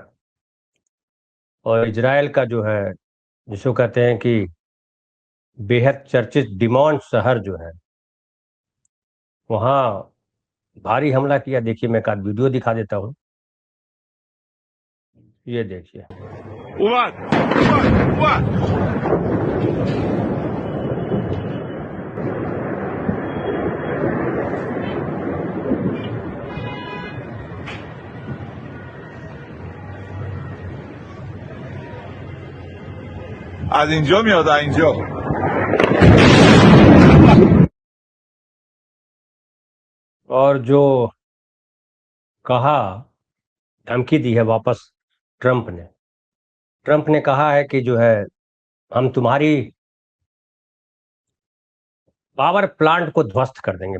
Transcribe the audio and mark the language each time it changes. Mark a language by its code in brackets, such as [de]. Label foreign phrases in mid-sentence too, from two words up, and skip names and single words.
[hi] और इजराइल का जो है जिसको कहते हैं कि बेहद चर्चित डिमॉन शहर जो है वहाँ भारी हमला किया। देखिए, मैं एक आध वीडियो दिखा देता हूँ। ये देखिए। [fa] اومد اومد از اینجا میاد از اینجا [hi] और जो कहा, धमकी दी है वापस ट्रंप ने कहा है कि जो है हम तुम्हारी [en] power plant [hi] को ध्वस्त कर देंगे।